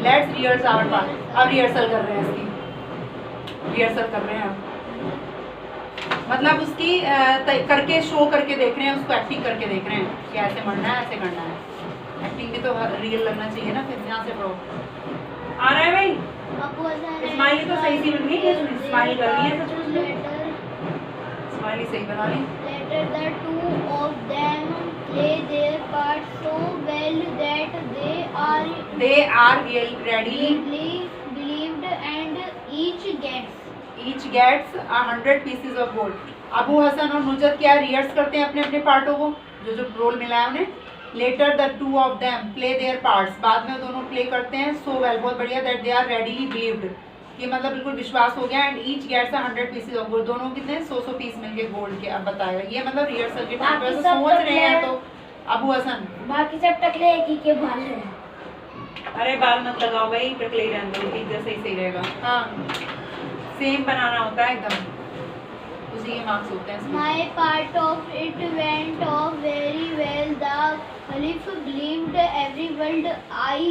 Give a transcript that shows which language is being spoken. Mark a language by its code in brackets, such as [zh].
[hi] Let's rehearse our part, अब rehearsal कर रहे हैं इसकी, रिहर्सल कर रहे हैं मतलब उसकी करके शो करके देख रहे हैं, उसको एक्टिंग करके देख रहे हैं कि ऐसे मरना है, ऐसे करना है। एक्टिंग भी तो रियल लगना चाहिए ना, फिर यहाँ से पढ़ो। आ रहा है भाई, स्माइली तो सही सी बन गई, स्माइली करनी है सच में, स्माइली सही बना ली। [en] Later the two of them play their part so well that they are readily believed and each gets 100 pieces of gold, [hi] Abu Hasan और नुजत क्या रिहर्स करते हैं अपने अपने पार्टों को, जो जो रोल मिला है उन्हें। [en] later the two of them play their parts, [hi] बाद में दोनों प्ले करते हैं [en] so well, [hi] बहुत बढ़िया, [en] that they are readily believed, [hi] ये मतलब बिल्कुल विश्वास हो गया। [en] and each gets 100 pieces of gold, [hi] दोनों कितने 100 पीस मिलके गोल्ड के। अब बताएगा ये मतलब रिहर्सल के टाइम पर सोच रहे हैं। तो अबू हसन बाकी सब टकले एक ही के बाल हैं। अरे बाल मत लगाओ भाई, टकले ही रहने दो, एक जैसे ही सही रहेगा। हाँ सेम बनाना होता है एकदम, उसी के मार्क्स होते हैं इसमें। [en] My part of it went off very well. The Caliph believed every word I